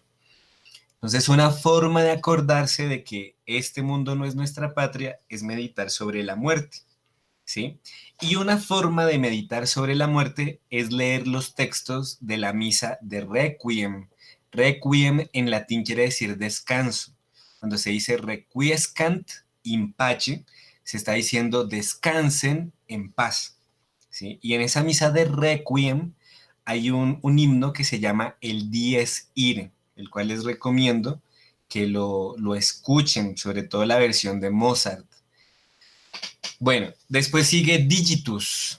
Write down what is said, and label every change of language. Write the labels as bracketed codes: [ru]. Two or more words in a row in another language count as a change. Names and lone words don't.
[es] Entonces, una forma de acordarse de que este mundo no es nuestra patria es meditar sobre la muerte, ¿sí? Y una forma de meditar sobre la muerte es leer los textos de la misa de Requiem. Requiem en latín quiere decir descanso. Cuando se dice [la] requiescant in pace, [es] se está diciendo descansen en paz, ¿sí? Y en esa misa de Requiem hay un himno que se llama el Dies Irae, el cual les recomiendo que lo escuchen, sobre todo la versión de Mozart. Bueno, después sigue Digitus.